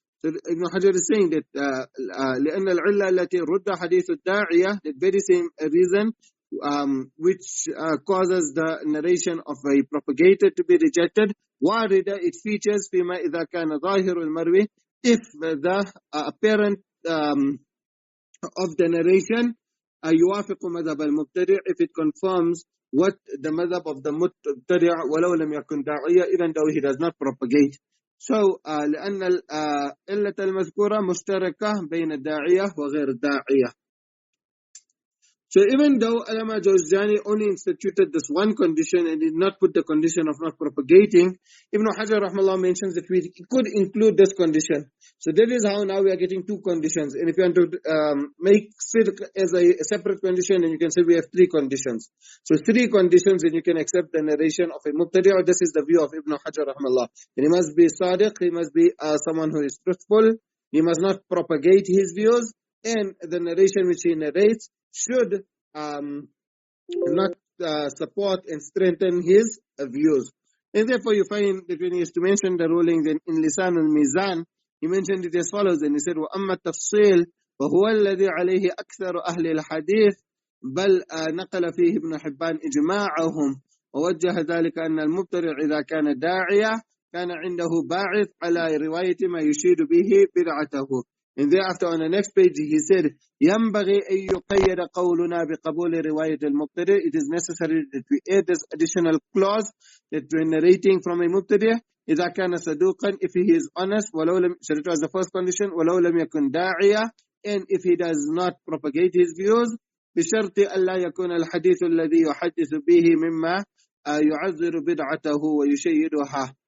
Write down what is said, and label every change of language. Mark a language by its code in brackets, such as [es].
[en] So Ibn Hajar is saying that [ar] لأن العلة التي رد حديث الداعية, [en] that very same reason which causes the narration of a propagator to be rejected, [ar] وارد, [en] it features [ar] فيما إذا كان ظاهر المروي, [en] if the apparent of the narration [ar] يوافق مذهب المبتدع, [en] if it confirms what the madhab of the mubtadi' [ar] ولو لم يكن داعية, [en] even though he does not propagate. [ar] So لأن العلة المذكورة مشتركة بين الداعية وغير الداعية. [en] So even though Allama Jawzjani only instituted this one condition and did not put the condition of not propagating, Ibn Hajar rahmallah mentions that we could include this condition. So that is how now we are getting two conditions. And if you want to make sidq as a separate condition, then you can say we have three conditions. So three conditions and you can accept the narration of a mubtadi'. This is the view of Ibn Hajar rahmallah. And he must be sadiq, he must be someone who is truthful, he must not propagate his views, and the narration which he narrates should not support and strengthen his views. And therefore you find that when he is to mention the rulings in Lisan al-Mizan, he mentioned it as follows, and he said, [ar] وَأَمَّا التَّفْصِيلِ وَهُوَ الَّذِي عَلَيْهِ أَكْثَرُ أَهْلِ الْحَدِيثِ بل نقل فيه ابن حبان إجماعهم ووجه ذلك أن المبتدع إذا كان داعية كان عنده باعث على رواية ما يشير به بدعته. [en] And thereafter on the next page he said, [ar] ينبغي أن يقيد قولنا بقبول رواية المبتدع. [en] It is necessary that we add this additional clause that when narrating from a mubtadi' [ar] إذا كان صدوقا, [en] if he is honest, [ar] ولو لم, [en] so it was the first condition, [ar] ولو لم يكن داعية, [en] and if he does not propagate his views, [ar] بشرط ألا يكون الحديث الذي يحدث به مما يعذر بدعته ويشيدها.